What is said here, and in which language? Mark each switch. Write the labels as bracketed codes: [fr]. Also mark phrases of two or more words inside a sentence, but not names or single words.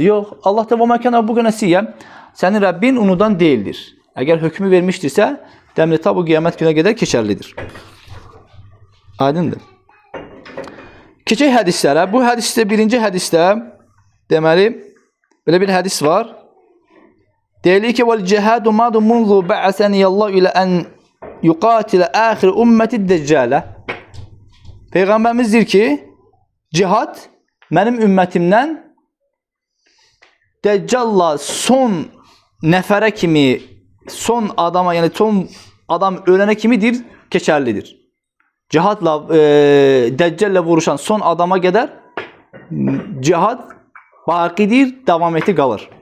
[az] Yox, Allah Taala [ar] وما كان ربك نسيا. [az] Sənin Rəbbin unudan deyildir. Əgər hökmü vermişdirsə, dəmri ta bu qiyamət günə qədər keçərlidir. Aydındır. Keçək hədislərə. Bu hədisdə, birinci hədisdə deməli, belə bir hədis var. Deyilir ki, [ar] وَالْجِهَادُ مَادُ مُنْذُ بَعَسَنِيَ اللّٰهُ إِلَى أَنْ يُقَاتِلَ آخِرِ أُمَّةِ الدَّجَّالَ. [az] Peyğəmbərimiz deyir ki, cihad mənim ümmətimdən Dəccalla son nəfərə kimi, son adama, yəni son adam ölənə kimidir, keçərlidir. Cihadla, Dəccallə vuruşan son adama qədər cihad baqidir, davam etdi qalır.